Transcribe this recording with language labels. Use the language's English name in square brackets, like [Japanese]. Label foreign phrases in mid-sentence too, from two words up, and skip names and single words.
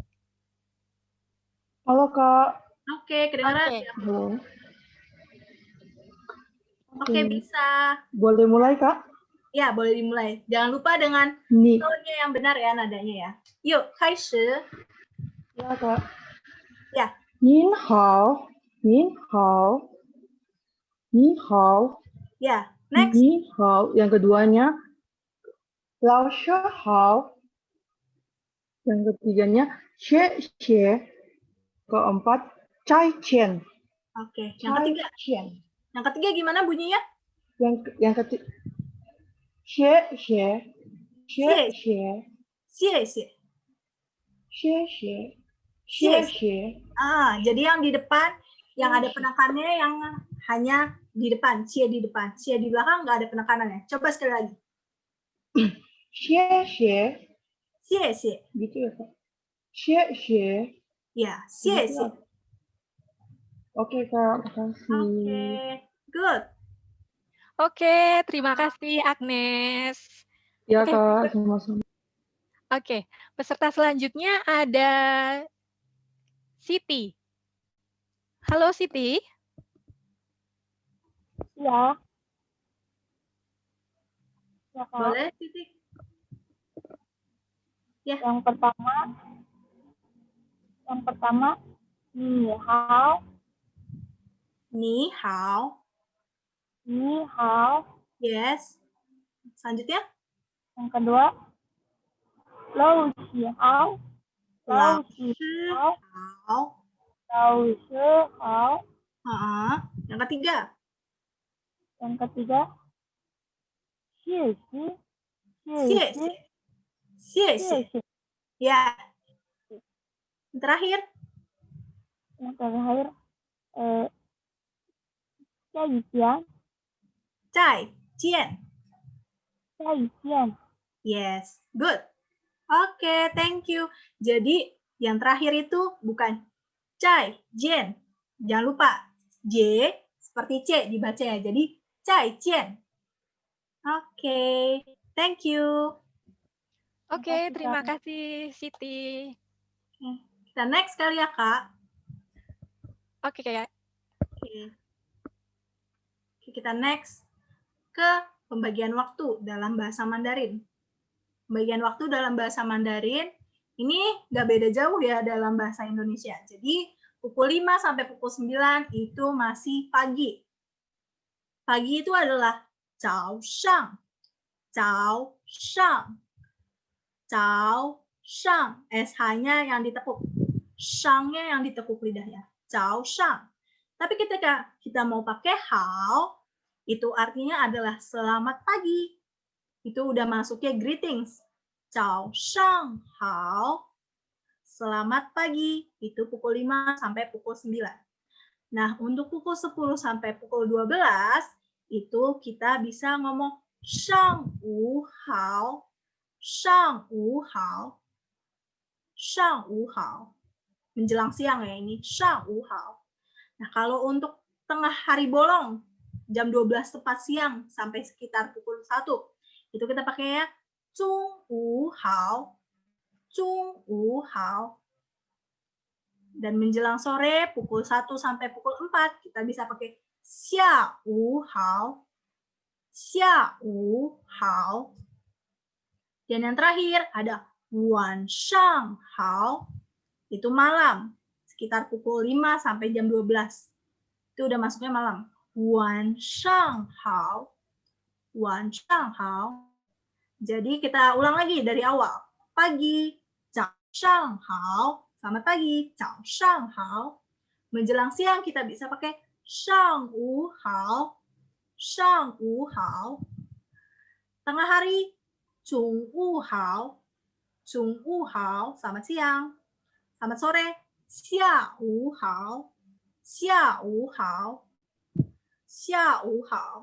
[Indonesian] Halo Kak. Oke, kedengaran Oke. ya? Halo. Oke, bisa. Boleh mulai Kak? Ya, boleh dimulai. Jangan lupa dengan Nih. tone-nya yang benar ya, nadanya ya. Yuk, [Chinese] 开始. [Indonesian] Ya Kak. Ya. [Chinese] 您好，您好，你好。 [Indonesian] Ya, next. [Chinese] 你好. [Indonesian] Yang keduanya, [Chinese] 老师好. [Indonesian] Yang ketiganya, [Chinese] 谢谢. [Indonesian] Keempat, [Chinese] 再见. [Indonesian] Oke, yang ketiga. [Chinese] 再见. [Indonesian] Yang ketiga gimana bunyinya? Yang ketiga, [Chinese] 谢谢，谢谢，谢谢. 谢谢，谢谢. [Indonesian] Jadi yang di depan, yang ada penekanannya yang hanya di depan, cie di depan, cie di belakang nggak ada penekanannya. Coba sekali lagi. [Chinese] 谢谢，谢谢. [Indonesian] gitu ya Kak. [Chinese] 谢谢. Ya, 谢谢. [Indonesian] Oke Kak, makasih. [English] Oke, good. [Indonesian] Oke, terima kasih Agnes. Ya Oke, Kak, sama-sama. Oke, peserta selanjutnya ada Siti. Halo Siti. Ya. Ya Kak. Boleh, Siti? Ya. Yang pertama, [Chinese] 你好. 你好. 你好. [Indonesian] Yes. Selanjutnya? Yang kedua, [Chinese] 老师好. 老师好。老师好. [Indonesian] Yang ketiga? Yang ketiga, [Chinese] 谢谢. 谢谢。谢谢. [Indonesian] Ya. Yang terakhir? Yang terakhir, [Chinese] 再见. 再见. 再见. [English] Yes, good. Oke, thank you. [Indonesian] Jadi yang terakhir itu bukan [Chinese] 再见. [Indonesian] Jangan lupa J seperti C dibacanya. Jadi [Chinese] 再见. [Indonesian] Oke, [English] thank you. [Indonesian] Oke, terima kasih Siti. Kita next kali ya, Kak. Oke, Kak. Oke, kita next ke pembagian waktu dalam bahasa Mandarin. Pembagian waktu dalam bahasa Mandarin ini nggak beda jauh ya dalam bahasa Indonesia. Jadi pukul 5 sampai pukul 9 itu masih pagi. Pagi itu adalah 早上. [Chinese] 早上. 早上. [Indonesian] SH-nya yang ditekuk. Shang-nya yang ditekuk lidahnya. [Chinese] 早上. [Indonesian] Tapi ketika kita mau pakai hao, itu artinya adalah selamat pagi. Itu udah masuknya greetings. [Chinese] 早上好. [Indonesian] Selamat pagi. Itu pukul 5 sampai pukul 9. Nah, untuk pukul 10 sampai pukul 12, itu kita bisa ngomong [Chinese] 上午好，上午好，上午好, [Indonesian] shang wu hao. Menjelang siang ya ini, [Chinese] 上午好. [Indonesian] Nah, kalau untuk tengah hari bolong, jam 12 tepat siang sampai sekitar pukul 1, itu kita pakai ya, [Chinese] 中午好，中午好. [Indonesian] Dan menjelang sore pukul 1 sampai pukul 4 kita bisa pakai [Chinese] 下午好. 下午好. [Indonesian] Dan yang terakhir ada [Chinese] 晚上好. [Indonesian] Itu malam sekitar pukul 5 sampai jam 12. Itu udah masuknya malam. [Chinese] 晚上好。晚上好. [Indonesian] Jadi kita ulang lagi dari awal. Pagi, [Chinese] 早上好. [Indonesian] Selamat pagi, [Chinese] 早上好. [Indonesian] Menjelang siang kita bisa pakai [Chinese] 上午好，上午好. [Indonesian] Tengah hari, [Chinese] 中午好，中午好. [Indonesian] Selamat siang. Selamat sore, [Chinese] 下午好，下午好，下午好, xia wu hao.